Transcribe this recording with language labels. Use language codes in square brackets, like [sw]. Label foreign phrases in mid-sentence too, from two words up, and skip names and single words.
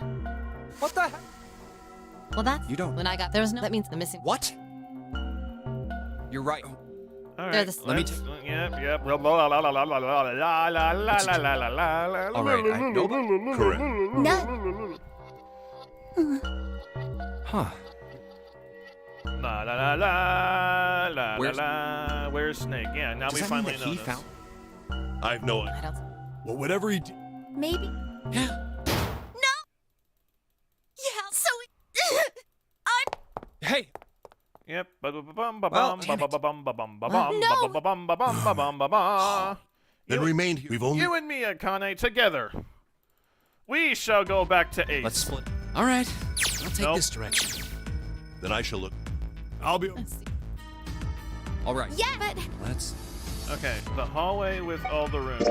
[en] What the heck? Well, that's You don't- when I got. There's no. That means the missing. What? You're right. All They're right. the- Let me let's- Yep. La la la la la la la la la la la la la. All right. Nobody. Correct. None. Huh. La la la la la la Where's- la. Where's Snake? Yeah, now Does we that mean finally that know he this. found? I've no I don't. Well, whatever he. Maybe. Yeah. No. Yeah. So I'm. Hey. Yep. Ba-ba-ba-bum, ba-bum, Well, damn it. ba-ba-ba-bum, ba-bum, ba-bum, No. ba-ba-ba-bum, ba-bum, ba-bum, ba-ba. Then You- remained here. We've only. You and me, Akane, together. We shall go back to Ace. Let's split. All right. I'll take Nope. this direction. Then I shall look. I'll be. Let's see. All right. Yeah, but Let's. Okay, the hallway with all the rooms.